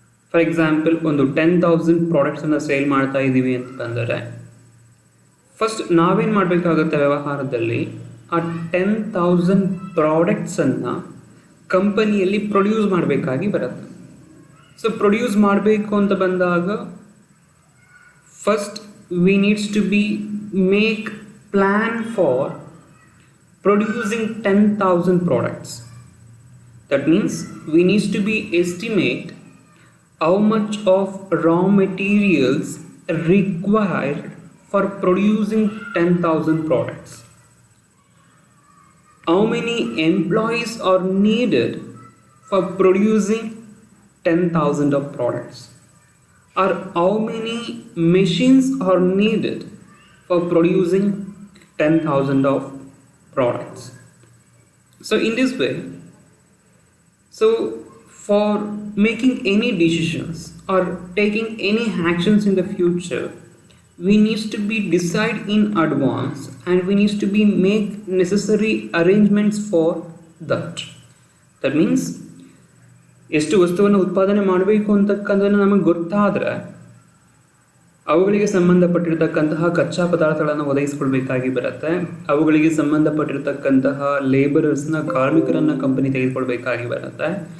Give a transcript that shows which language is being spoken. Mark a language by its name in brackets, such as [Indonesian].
[Kannada] For example ಒಂದು 10,000 ಪ್ರಾಡಕ್ಟ್ಸನ್ನು sale ಮಾಡ್ತಾ ಇದ್ದೀವಿ ಅಂತ ಬಂದರೆ ಫಸ್ಟ್ ನಾವೇನು ಮಾಡಬೇಕಾಗುತ್ತೆ, ವ್ಯವಹಾರದಲ್ಲಿ ಆ 10,000 ಪ್ರಾಡಕ್ಟ್ಸನ್ನು ಕಂಪನಿಯಲ್ಲಿ ಪ್ರೊಡ್ಯೂಸ್ ಮಾಡಬೇಕಾಗಿ ಬರುತ್ತೆ. [English] so produce [Kannada] ಮಾಡಬೇಕು ಅಂತ ಬಂದಾಗ [English] First we needs to be make plan for producing 10,000 products. That means we need to be estimate how much of raw materials required for producing 10,000 products. How many employees are needed for producing 10,000 of products? Or how many machines are needed for producing 10,000 of products? So in this way, so for making any decisions or taking any actions in the future, we need to be decide in advance and we need to be make necessary arrangements for that. That means [Kannada] ಎಷ್ಟು ವಸ್ತುವನ್ನು ಉತ್ಪಾದನೆ ಮಾಡಬೇಕು ಅಂತಕ್ಕಂಥದ್ದು ನಮಗೆ ಗೊತ್ತಾದರೆ ಅವುಗಳಿಗೆ ಸಂಬಂಧಪಟ್ಟಿರ್ತಕ್ಕಂತಹ ಕಚ್ಚಾ ಪದಾರ್ಥಗಳನ್ನು ಒದಗಿಸ್ಕೊಳ್ಬೇಕಾಗಿ ಬರುತ್ತೆ. ಅವುಗಳಿಗೆ ಸಂಬಂಧಪಟ್ಟಿರ್ತಕ್ಕಂತಹ ಲೇಬರರ್ಸ್ನ, ಕಾರ್ಮಿಕರನ್ನು ಕಂಪನಿ ತೆಗೆದುಕೊಳ್ಬೇಕಾಗಿ ಬರುತ್ತೆ.